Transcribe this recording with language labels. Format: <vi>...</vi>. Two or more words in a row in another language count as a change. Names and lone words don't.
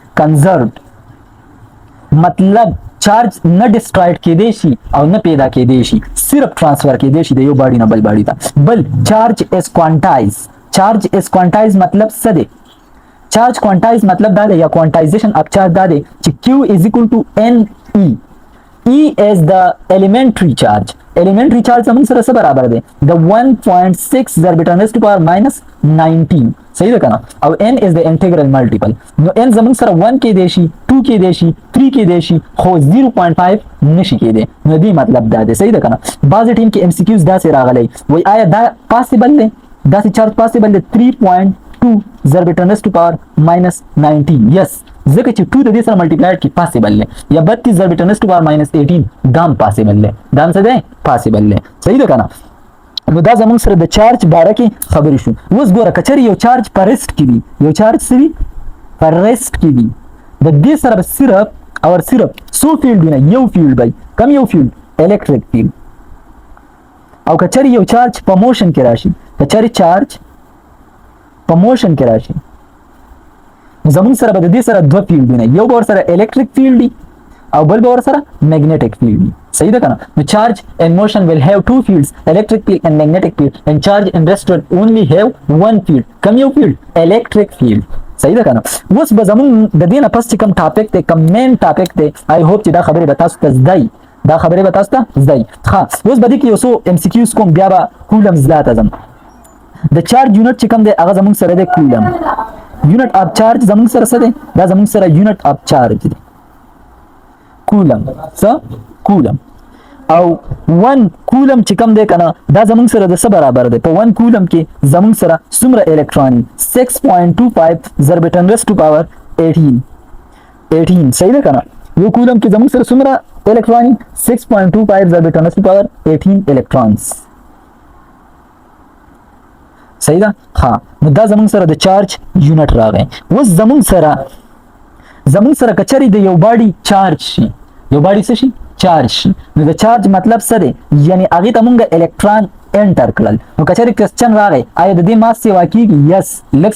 <ps>کنزرవ్ډ مطلب چارج نه ډسټرایډ کېدی شي او نه پیدا کېدی شي صرف ترانسفر کېدی شي د یو باډي نه بل باډي ته بل چارج از کوانټایز مطلب څه دی چارج کوانټایز مطلب دا دی یا</ps> <en>quantization of charge</en> <ps>دا دی چې</ps> <en>Q is equal to NE E is the elementary charge</en> <ps>زموږ سره څه برابر دی د 1.6 ضرب 10</ps> <en>to the power minus 19</en> <ps>صحیح ده کنه او</ps> <en>n is the integral multiple</en> <ps>نو n زموږ سره 1 کې دی شي 2 کې دی شي 3 کې دی شي خو 0.5 نشي کېدی نو دې مطلب دا دی صحیح ده کنه بعضې ټیم کې ام سی کیوز داسې راغلی وای آیا دا پاسبل دی داسې چارج پاسبل دی 3.2 ضرب 10</ps> <en>to the power minus 19</en> <ps>یس ځکه چې 2 د دې سره ملټیپلایډ کې پاسبل دی یا 32 ضرب 10 to</ps> <en>the power minus 18</en> <ps>دام پاسبل دی دام څه دی پاسبل دی صحیح ده کنه نو دا زموږ سره د چارج باره کې خبرې شو اوس ګوره کچری یو چارج په ریسټ کې دی یو چارج سوي په ریسټ کې دی د دې سره صرف او صرف څو فیلډونه یو فیلډ بای کم یو فیلډ</ps> <en>electric field</en> <ps>او کچری یو چارج په موشن کې راشي کچری چارج په موشن کې راشي زموږ سره به د دې سره دوه فیلډونه یو به ورسره</ps> <en>electric field</en> <ps>دی او بل به ورسره</ps> <en>magnetic field</en> <ps>دی صحیح ده کنه نو</ps> <en>charge and motion will have two fields electric field and magnetic field and charge and rest will only have one field</en> <ps>کوم یو فیلډ</ps> <en>electric field</en> <ps>صحیح ده کنه اوس به زموږ د دې نه پس چې کوم ټاپک دی کوم</ps> <en>main topic</en> <ps>دی</ps> <en>I hope</en> <ps>چې دا خبرې به تاسو ته زده دا خبرې به تاسو ته زده ښه اوس به دې کې یو څو ام سی کیوز کوم بیا به کولمز لا ته ځم د چارج یونټ چې کوم دی هغه زموږ سره دی کولم</ps> <en>unit of charge</en> <ps>زموږ سره څه دی دا زموږ سره</ps> <en>unit of charge</en> <ps>دی کولم څه کولم او 1 کولم چې کوم دی کنه دا زموږ سره د څه برابر دی په 1 کولم کې زموږ سره څومره الکترون 6.25 ضرب 10</ps> <en>to the power</en> <ps>18 صحیح ده کنه یو کولم کې زموږ سره څومره الکترون 6.25 ضرب 10</ps> <en>to the power 18</en> <ps>الکترونز صحیح ده ها نو دا زموږ سره د</ps> <en>charge unit</en> <ps>راغی اوس زموږ سره کچری د یو باډي چارج شي یو باډي څه شي چارج شي نو د چارج مطلب څه دی یعنی هغې ته مونږ الکترون انټر کړل نو کچری کوېسچن راغی آیا د دې ماس سیوا کېږي یس لږ</ps>